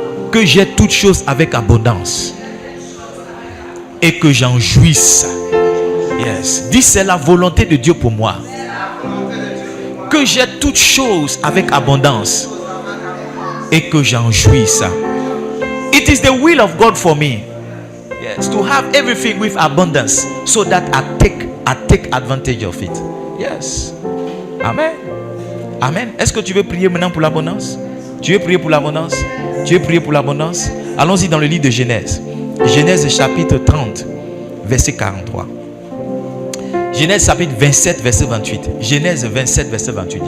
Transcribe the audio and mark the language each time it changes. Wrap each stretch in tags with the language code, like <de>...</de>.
<fr>Que j'ai toutes choses avec abondance. Et que j'en jouisse. Yes. Dis c'est la volonté de Dieu pour moi. Que j'ai toutes choses avec abondance. Et que j'en jouisse.</fr> <en>It is the will of God for me. Yes, to have everything with abundance, so that I take advantage of it. Yes. Amen. Amen.</en> <fr>Est-ce que tu veux prier maintenant pour l'abondance? Tu veux prier pour l'abondance? Tu veux prier pour l'abondance? Allons-y dans le livre de Genèse. Genèse chapitre 30, verset 43. Genèse chapitre 27, verset 28. Genèse 27, verset 28.</fr>